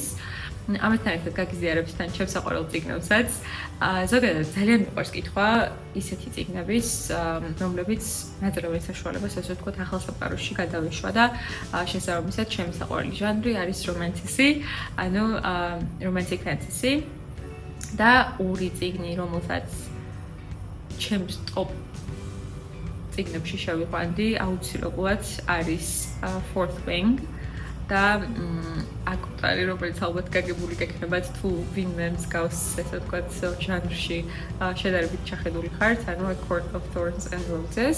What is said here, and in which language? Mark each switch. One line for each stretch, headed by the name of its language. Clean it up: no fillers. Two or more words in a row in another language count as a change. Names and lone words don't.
Georgian: ამასთან ერთად გაგიზიარებს თან ჩემს საყვარელ წიგნებსაც. ზოგადად ძალიან მიყვარს კითხვა ისეთი წიგნების, რომლებიც მაძლევენ საშუალებას, ასე ვთქვათ, ახალ სამყაროში გადავეშვა და შესაბამისად ჩემი საყვარელი ჟანრი არის რომანსი, ანუ
English: romantic fantasy.
Georgian: და ორი წიგნი, რომელსაც ჩემს ტოპ წიგნებში შევიყვანდი, აუცილებლად არის Fourth Wing და აკუტარი, რომელიც ალბათ გაგებული გექნებათ თუ ვინმე მსგავს, ესე ვთქვათ, ჟანრში შედარებით ჩახედული ხართ, ანუ A Court of Thorns and Roses.